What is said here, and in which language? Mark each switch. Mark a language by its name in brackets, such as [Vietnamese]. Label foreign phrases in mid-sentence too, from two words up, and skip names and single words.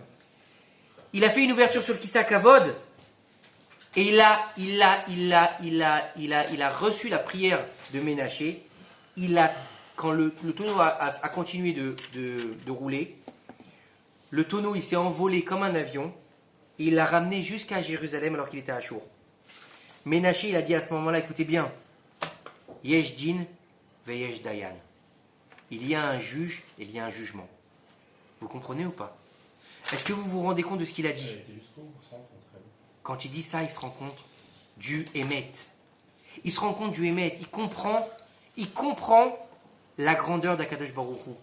[French] Il a fait une ouverture sur le [Hebrew] כסא כבוד [French] et il a reçu la prière de Ménaché. Quand le tonneau a continué de rouler, le tonneau il s'est envolé comme un avion et il l'a ramené jusqu'à Jérusalem alors qu'il était à Chour. Ménaché il a dit à ce moment-là, écoutez bien, [Hebrew] יש דין ויש דיין. [French] Il y a un juge et il y a un jugement. Vous comprenez ou pas? Est-ce que vous vous rendez compte de ce qu'il a dit? Quand il dit ça, il se rend compte du Hémet. Il se rend compte du Hémet. Il comprend la grandeur d' [Hebrew] הקדוש ברוך הוא.